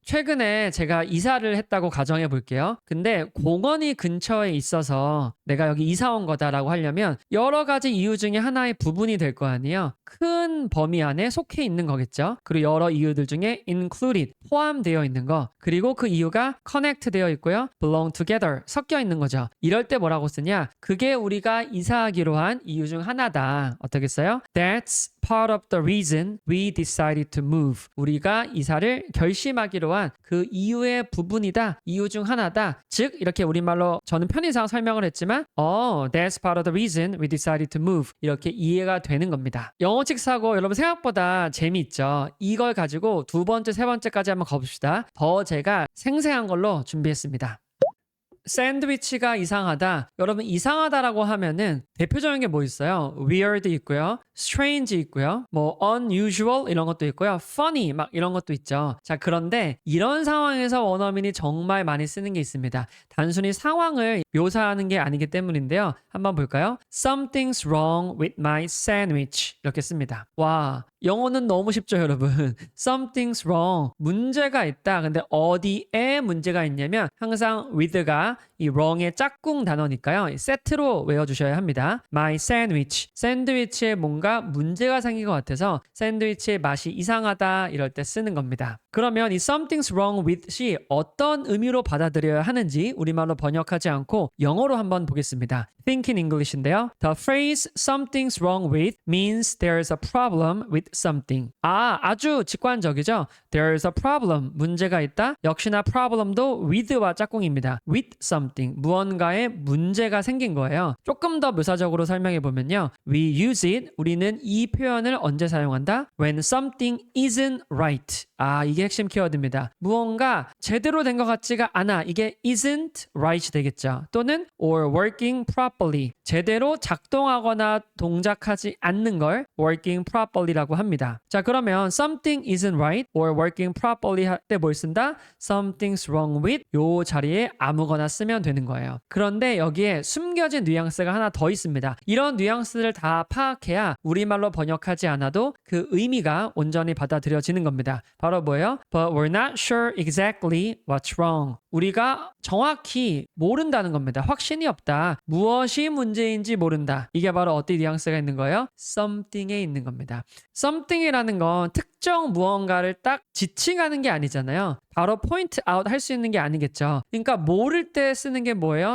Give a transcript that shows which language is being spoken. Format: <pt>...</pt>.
<ko>최근에 제가 이사를 했다고 가정해 볼게요. 근데 공원이 근처에 있어서 내가 여기 이사 온 거다라고 하려면 여러 가지 이유 중에 하나의 부분이 될 거 아니에요. 큰 범위 안에 속해 있는 거겠죠. 그리고 여러 이유들 중에 included 포함되어 있는 거 그리고 그 이유가 connect 되어 있고요.</ko> <en>belong together</en> <ko>섞여 있는 거죠. 이럴 때 뭐라고 쓰냐? 그게 우리가 이사하기로 한 이유 중 하나다. 어떻게 써요?</ko> <en>That's part of the reason we decided to move.</en> <ko>우리가 이사를 결심하기로 한 그 이유의 부분이다. 이유 중 하나다. 즉 이렇게 우리말로 저는 편의상 설명을 했지만 that's part of the reason we decided to move. 이렇게 이해가 되는 겁니다. 영어식 사고 여러분 생각보다 재미있죠? 이걸 가지고 두 번째, 세 번째까지 한번 가봅시다. 더 제가 생생한 걸로 준비했습니다. 샌드위치가 이상하다. 여러분 이상하다라고 하면은 대표적인 게 뭐 있어요? weird 있고요. strange 있고요. 뭐 unusual 이런 것도 있고요. funny 막 이런 것도 있죠. 자, 그런데 이런 상황에서 원어민이 정말 많이 쓰는 게 있습니다. 단순히 상황을 묘사하는 게 아니기 때문인데요. 한번 볼까요?</ko> <en>Something's wrong with my sandwich</en> <ko>이렇게 씁니다. 와, 영어는 너무 쉽죠, 여러분.</ko> <en>Something's wrong.</en> <ko>문제가 있다. 근데 어디에 문제가 있냐면 항상 with가 이 wrong의 짝꿍 단어니까요. 세트로 외워주셔야 합니다.</ko> <en>My sandwich.</en> <ko>샌드위치에 뭔가 문제가 생긴 것 같아서 샌드위치의 맛이 이상하다 이럴 때 쓰는 겁니다. 그러면 이 something's wrong with이 어떤 의미로 받아들여야 하는지 우리말로 번역하지 않고 영어로 한번 보겠습니다.</ko> <en>Think in English인데요. The phrase something's wrong with means there's a problem with something.</en> <ko>아주 직관적이죠.</ko> <en>There's a problem.</en> <ko>문제가 있다. 역시나 problem도 with와 짝꿍입니다.</ko> <en>With something.</en> <ko>무언가에 문제가 생긴 거예요. 조금 더 묘사적으로 설명해 보면요.</ko> <en>We use it.</en> <ko>우리는 이 표현을 언제 사용한다?</ko> <en>When something isn't right.</en> <ko>이게 핵심 키워드입니다. 무언가 제대로 된 것 같지가 않아. 이게 isn't right 되겠죠.</ko> <en>또는 or working properly.</en> <ko>제대로 작동하거나 동작하지 않는 걸 working properly라고 합니다. 자, 그러면</ko> <en>something isn't right or working properly</en> <ko>할 때 뭘 쓴다?</ko> <en>Something's wrong with</en> <ko>요 자리에 아무거나 쓰면 되는 거예요. 그런데 여기에 숨겨진 뉘앙스가 하나 더 있습니다. 이런 뉘앙스를 다 파악해야 우리말로 번역하지 않아도 그 의미가 온전히 받아들여지는 겁니다. 바로 뭐예요?</ko> <en>But we're not sure exactly what's wrong.</en> <ko>우리가 정확히 모른다는 겁니다. 확신이 없다. 무엇이 문제인지 모른다. 이게 바로 어떤 뉘앙스가 있는 거예요? something에 있는 겁니다. something이라는 건 특정 무언가를 딱 지칭하는 게 아니잖아요. 바로 포인트 아웃 할 수 있는 게 아니겠죠. 그러니까 모를 때 쓰는 게 뭐예요?</ko>